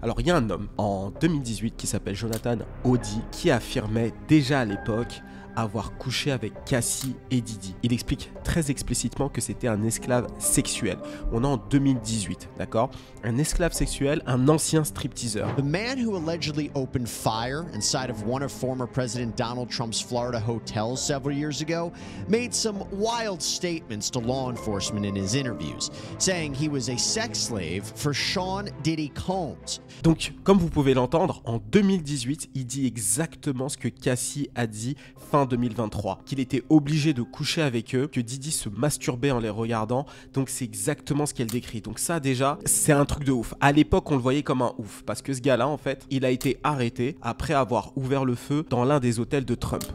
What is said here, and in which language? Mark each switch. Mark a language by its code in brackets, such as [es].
[fr] Alors, il y a un homme en 2018 qui s'appelle Jonathan Audi qui affirmait déjà à l'époque avoir couché avec Cassie et Didi. Il explique très explicitement que c'était un esclave sexuel. On est en 2018, d'accord? Un esclave sexuel, un ancien stripteaseur. [en] The man who allegedly opened fire inside of one of former President Donald Trump's Florida hotels several years ago made some wild statements to law enforcement in his interviews, saying he was a sex slave for Sean Diddy Combs. [fr] Donc, comme vous pouvez l'entendre, en 2018, il dit exactement ce que Cassie a dit fin 2023, qu'il était obligé de coucher avec eux, que Didi se masturbait en les regardant, donc c'est exactement ce qu'elle décrit. Donc ça déjà, c'est un truc de ouf. À l'époque, on le voyait comme un ouf, parce que ce gars-là, en fait, il a été arrêté après avoir ouvert le feu dans l'un des hôtels de Trump.